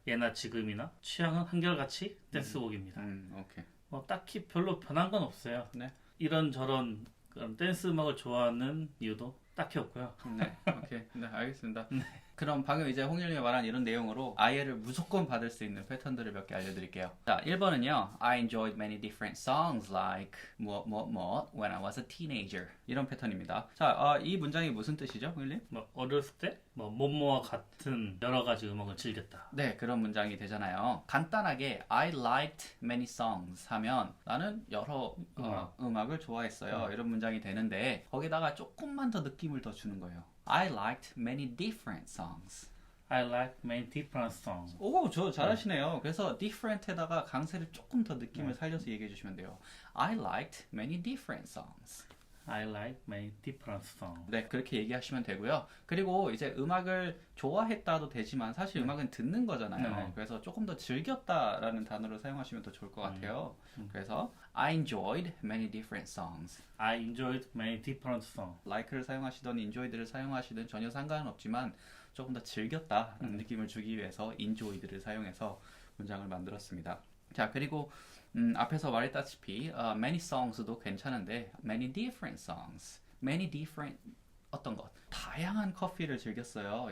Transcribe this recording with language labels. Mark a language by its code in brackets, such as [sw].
[ko] 예나 지금이나 취향은 한결같이 댄스곡입니다. 오케이. 뭐 딱히 별로 변한 건 없어요. 네. 이런저런 그런 댄스 음악을 좋아하는 이유도 딱히 없고요. 네. 오케이. 네, 알겠습니다. 그럼 방금 이제 홍일님이 말한 이런 내용으로 IL을 무조건 받을 수 있는 패턴들을 몇 개 알려드릴게요. 자, 1번은요. [en] I enjoyed many different songs like what when I was a teenager. [ko] 이런 패턴입니다. 자, 이 문장이 무슨 뜻이죠, 홍일님? 뭐 어렸을 때 뭐 뭐뭐와 같은 여러 가지 음악을 즐겼다. 네, 그런 문장이 되잖아요. 간단하게 [en] I liked many songs [ko] 하면 나는 여러 음악을 좋아했어요. 이런 문장이 되는데 거기다가 조금만 더 느낌을 더 주는 거예요. [en] I liked many different songs. I like many different songs. [ko] 오, 저 잘하시네요. 그래서 different에다가 강세를 조금 더 느낌을 살려서 얘기해 주시면 돼요. [en] I liked many different songs. I like many different songs. [ko] 네, 그렇게 얘기하시면 되고요. 그리고 이제 음악을 좋아했다도 되지만 사실 음악은 듣는 거잖아요. 네. 그래서 조금 더 즐겼다라는 단어를 사용하시면 더 좋을 것 같아요. [en] 그래서 I enjoyed many different songs. I enjoyed many different songs. [ko] like를 사용하시던 enjoyed를 사용하시든 전혀 상관은 없지만 조금 더 즐겼다라는 느낌을 주기 위해서 enjoyed를 사용해서 문장을 만들었습니다. 자, 그리고 앞에서 말했다시피 many songs도 괜찮은데 [en] many different songs, many different [ko] 어떤 것 다양한 커피를 즐겼어요.